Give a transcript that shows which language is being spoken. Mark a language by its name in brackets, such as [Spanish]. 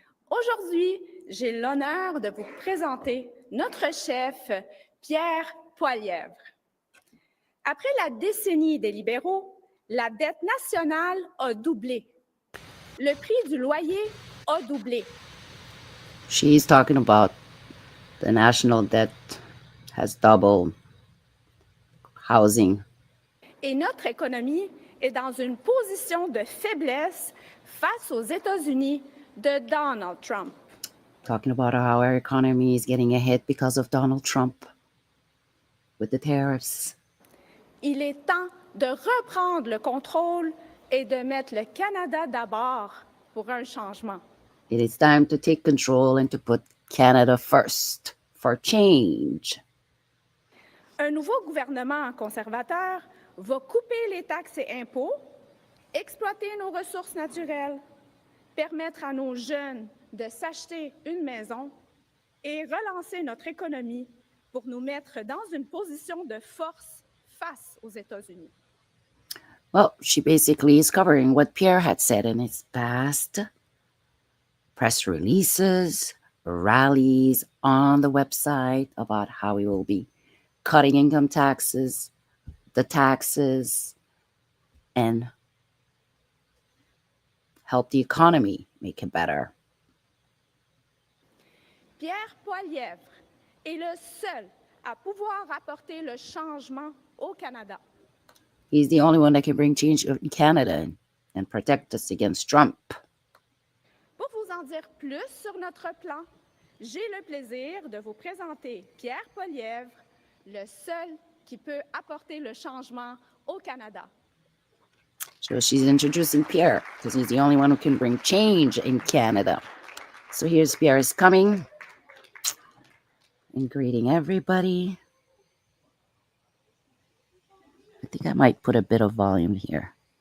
[French] Aujourd'hui, j'ai l'honneur de vous présenter notre chef, Pierre Poilievre. Après la décennie des libéraux, la dette nationale a doublé. Le prix du loyer a doublé. [English] She's talking about the national debt has doubled, housing. [French] Et notre économie est dans une position de faiblesse face aux États-Unis de Donald Trump. [English] Talking about how our economy is getting a hit because of Donald Trump with the tariffs. [French] Il est temps de reprendre le contrôle et de mettre le Canada d'abord pour un changement. [English] It is time to take control and to put Canada first for change. [French] Un nouveau gouvernement conservateur va couper les taxes et impôts, exploiter nos ressources naturelles, permettre à nos jeunes de s'acheter une maison et relancer notre économie pour nous mettre dans une position de force face aux États-Unis. [English] Well, she basically is covering what Pierre had said in his past press releases, rallies on the website about how we will be cutting income taxes, the taxes, and help the economy make it better. [French] Pierre Poilievre est le seul à pouvoir apporter le changement au Canada. [English] He's the only one that can bring change in Canada and protect us against Trump. [French] Pour vous en dire plus sur notre plan, j'ai le plaisir de vous présenter Pierre Poilievre, le seul qui peut apporter le changement au Canada. [English] So she's introducing Pierre because he's the only one who can bring change in Canada. So here's Pierre's coming and greeting everybody. I think I might put a bit of volume here.